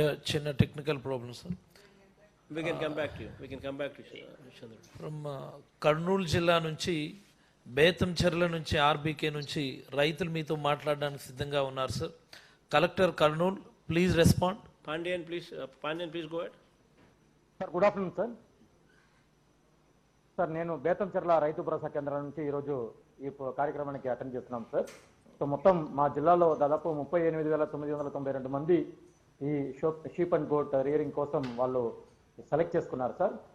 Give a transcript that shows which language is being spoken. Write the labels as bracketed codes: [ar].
[te] చిన్న technical problem sir. [en] We can come back to you. Chandru. [te] From Kurnool జిల్లా నుంచి, బేతంచెర్ల నుంచి, ఆర్బీకే నుంచి రైతులు మీతో మాట్లాడడానికి సిద్ధంగా ఉన్నారు sir. [en] Collector Kurnool, please respond. Pandian, please go ahead. Sir good afternoon sir. [te] Sir నేను బేతంచెర్ల రైతు భరోసా కేంద్రం నుంచి ఈరోజు ఈ కార్యక్రమానికి అటెండ్ చేస్తున్నాం సార్. సో మొత్తం మా జిల్లాలో దాదాపు 38,992 మంది ఈ [en] sheep and goat rearing [te] కోసం వాళ్ళు సెలెక్ట్ చేసుకున్నారు సార్.